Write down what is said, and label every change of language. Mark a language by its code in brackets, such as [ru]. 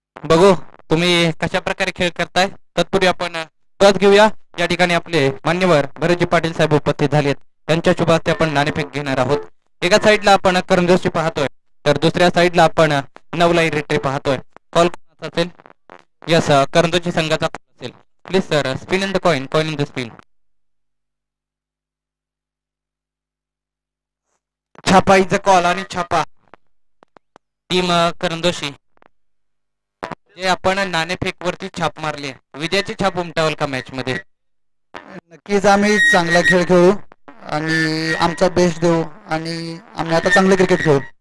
[mr] बघू तुम्ही कशा प्रकारे खेळ करताय. तत्पूर्वी आपण टॉस घेऊया. या ठिकाणी आपले मान्यवर भरतजी पाटील साहेब उपस्थित झालेत. त्यांच्या शुभ हस्ते आपण नाणेफेक घेणार आहोत. एका साईडला आपण करंदोशी पाहतोय तर दुसऱ्या साईडला आपण नवलाई रेट्रे पाहतोय. कॉल कोणाचा असेल? यस, करंदोशी संघाचा असेल. [en] Please sir, spin in the coin in the spin. [mr] छापा [en] is a call [mr] आणि छापा टीम करंदोशी जे आपण नाणेफेक वरती छाप मारली. विजयाची छाप उमटावल का मॅच मध्ये? नक्कीच आम्ही चांगला खेळ खेळू आणि आमचा बेस्ट देऊ आणि आम्ही आता चांगलं क्रिकेट खेळू.